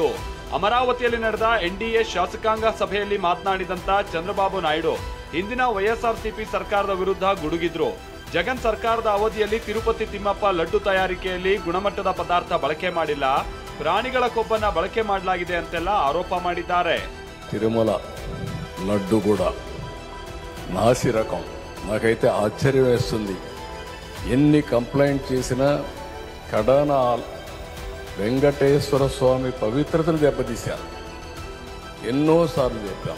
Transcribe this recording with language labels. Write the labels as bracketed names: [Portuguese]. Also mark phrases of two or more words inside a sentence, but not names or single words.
[Kannada] ಅಮರಾವತಿಯಲ್ಲಿ ನಡೆದ ಎನ್ಡಿಎ ಶಾಸಕಾಂಗ ಸಭೆಯಲ್ಲಿ ಮಾತನಾಡಿದಂತ ಚಂದ್ರಬಾಬು ನಾಯ್ಡು ಹಿಂದಿನ ವೈಎಸ್ಆರ್ಸಿಪಿ ಸರ್ಕಾರದ ವಿರುದ್ಧ ಗುಡುಗಿದ್ರು. ಜಗನ್ ಸರ್ಕಾರದ ಅವಧಿಯಲ್ಲಿ ತಿರುಪತಿ ತಿಮ್ಮಪ್ಪ ಲಡ್ಡು ತಯಾರಿಕೆಯಲ್ಲಿ ಗುಣಮಟ್ಟದ ಪದಾರ್ಥ ಬಳಕೆ ಮಾಡಿಲ್ಲ, ಪ್ರಾಣಿಗಳ ಕೊಬ್ಬನ್ನ ಬಳಕೆ ಮಾಡಲಾಗಿದೆ ಅಂತೆಲ್ಲ ಆರೋಪ ಮಾಡಿದ್ದಾರೆ. [Telugu] తిరుమల లడ్డు కూడా నాసి రకం. నాకైతే ఆశ్చర్యం వేస్తుంది. ఎన్ని కంప్లైంట్ చేసినా కడాన వెంకటేశ్వర స్వామి పవిత్రతను దెబ్బతీశారు. ఎన్నోసార్లు చెప్పాం.